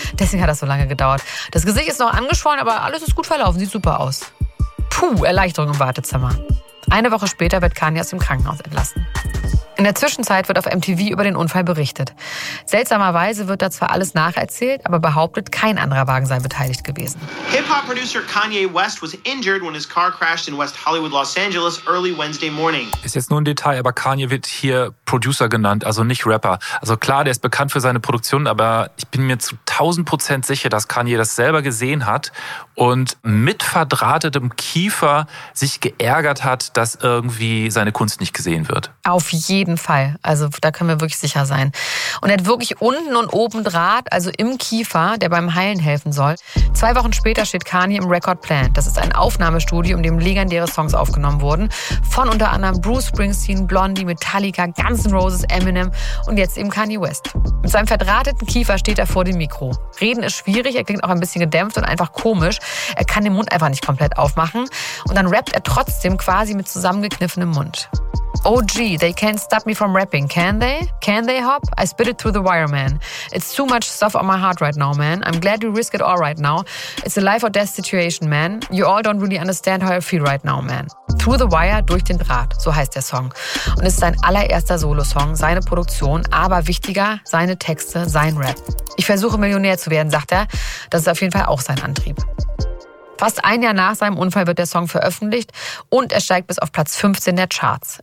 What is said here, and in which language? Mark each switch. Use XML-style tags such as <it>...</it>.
<de>Deswegen hat das so lange gedauert. Das Gesicht ist noch angeschwollen, aber alles ist gut verlaufen, sieht super aus. Puh, Erleichterung im Wartezimmer. Eine Woche später wird Kani aus dem Krankenhaus entlassen. In der Zwischenzeit wird auf MTV über den Unfall berichtet. Seltsamerweise wird da zwar alles nacherzählt, aber behauptet, kein anderer Wagen sei beteiligt gewesen.</de> <en>Hip-Hop-Producer Kanye West was injured when his car crashed in West Hollywood, Los Angeles early Wednesday morning.</en> <de>Ist jetzt nur ein Detail, aber Kanye wird hier Producer genannt, also nicht Rapper. Also klar, der ist bekannt für seine Produktion, aber ich bin mir zu 1000% sicher, dass Kanye das selber gesehen hat und mit verdrahtetem Kiefer sich geärgert hat, dass irgendwie seine Kunst nicht gesehen wird. Auf jeden Fall. Also da können wir wirklich sicher sein. Und er hat wirklich unten und oben Draht, also im Kiefer, der beim Heilen helfen soll. 2 Wochen später steht Kanye im Record Plant. Das ist ein Aufnahmestudio, in dem legendäre Songs aufgenommen wurden. Von unter anderem Bruce Springsteen, Blondie, Metallica, Guns N' Roses, Eminem und jetzt eben Kanye West. Mit seinem verdrahteten Kiefer steht er vor dem Mikro. Reden ist schwierig, er klingt auch ein bisschen gedämpft und einfach komisch. Er kann den Mund einfach nicht komplett aufmachen. Und dann rappt er trotzdem quasi mit zusammengekniffenem Mund.</de> <en>OG, they can't stop me from rapping, can they? Can they hop? I spit it through the wire, man. It's too much stuff on my heart right now, man. I'm glad you risk it all right now. It's a life or death situation, man. You all don't really understand how I feel right now, man.</en> <de>Through the wire, durch den Draht, so heißt der Song. Und es ist sein allererster Solo-Song, seine Produktion, aber wichtiger, seine Texte, sein Rap. Ich versuche, Millionär zu werden, sagt er. Das ist auf jeden Fall auch sein Antrieb. Fast ein Jahr nach seinem Unfall wird der Song veröffentlicht und er steigt bis auf Platz 15 der Charts.</de>